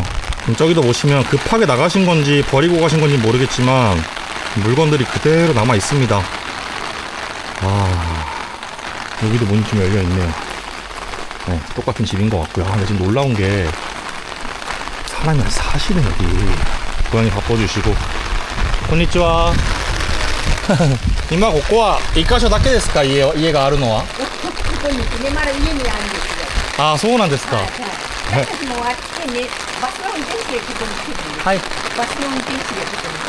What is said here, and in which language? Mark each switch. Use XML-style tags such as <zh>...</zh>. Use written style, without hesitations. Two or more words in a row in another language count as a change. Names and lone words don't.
<ko>저기도 보시면 급하게 나가신 건지 버리고 가신 건지 모르겠지만 물건들이 그대로 남아 있습니다. 여기도 문이 좀 열려 있네요. 똑같은 집인 것 같고요. 근데 지금 놀라운 게 사람이 사시네 여기. 고양이 바꿔주시고.</ko> <ja>konnichiwa.今ここは1箇所だけですか？家があるのは。ここにね、まだ家にあるんですよ。ああ、そうなんですか。私もあってね、バスの運転手でここに来てるんです。はい。バスの運転手でここに。</ja>